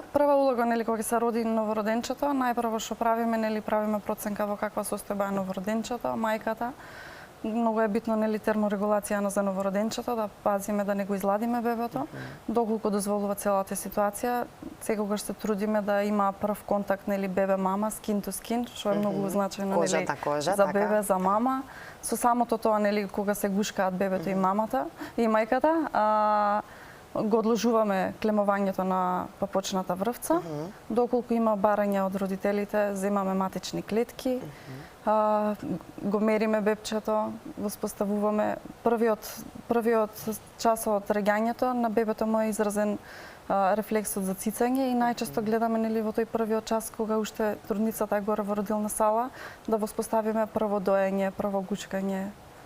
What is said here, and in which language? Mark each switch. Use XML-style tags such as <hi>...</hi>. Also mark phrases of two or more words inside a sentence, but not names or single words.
<mk>Прва улога, нели, кога се роди новороденчето, најпрво што правиме, нели, правиме проценка во каква состојба е новороденчето, мајката. Многу е битно, нели, терморегулација за новороденчето, да пазиме да не го изладиме бебето, доколку дозволува целата ситуација. Секогаш се трудиме да има прв контакт, нели, бебе-мама,</mk> <en>skin to skin,</en> <mk>што е многу значајно, нели, за бебе, за мама. Со самото тоа, нели, кога се гушкаат бебето и мамата и мајката, го одложуваме клемувањето на папочната врвца. Доколку има барање од родителите, земаме матични клетки, го мериме бебчето, воспоставуваме првиот час од раѓањето на бебето му е изразен рефлексот за цицање и најчесто гледаме, нели, во тој првиот час кога уште трудницата е горе во родилна сала да воспоставиме прво доење, прво гучкање.</mk>